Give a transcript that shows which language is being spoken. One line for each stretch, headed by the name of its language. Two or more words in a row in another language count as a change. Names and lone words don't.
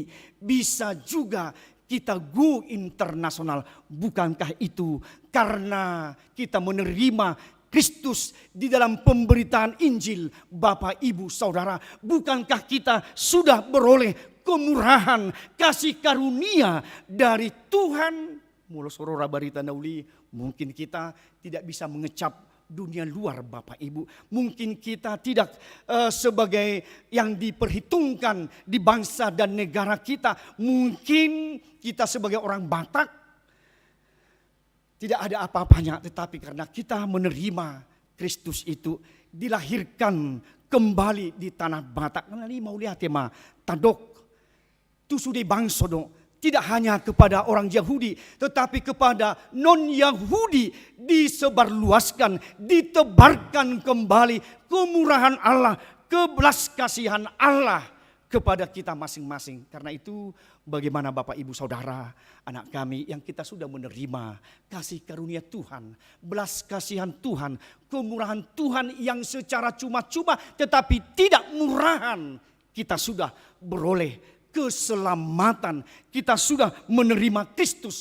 Indonesian: Bisa juga kita go internasional. Bukankah itu karena kita menerima Kristus di dalam pemberitaan Injil, Bapak, Ibu, Saudara? Bukankah kita sudah beroleh kemurahan, kasih karunia dari Tuhan?
Batak Toba: Mulo sorora barita nauli,
Indonesian: mungkin kita tidak bisa mengecap dunia luar, Bapak Ibu. Mungkin kita tidak sebagai yang diperhitungkan di bangsa dan negara kita. Mungkin kita sebagai orang Batak tidak ada apa-apanya. Tetapi karena kita menerima Kristus itu, dilahirkan kembali di tanah Batak. Karena ini mau lihat ya ma, tadok tu sudah bangsa dong. Tidak hanya kepada orang Yahudi, tetapi kepada non-Yahudi disebarluaskan, ditebarkan kembali kemurahan Allah, kebelas kasihan Allah kepada kita masing-masing. Karena itu bagaimana Bapak Ibu Saudara, anak kami yang kita sudah menerima kasih karunia Tuhan, belas kasihan Tuhan, kemurahan Tuhan yang secara cuma-cuma tetapi tidak murahan, kita sudah beroleh keselamatan, kita sudah menerima Kristus.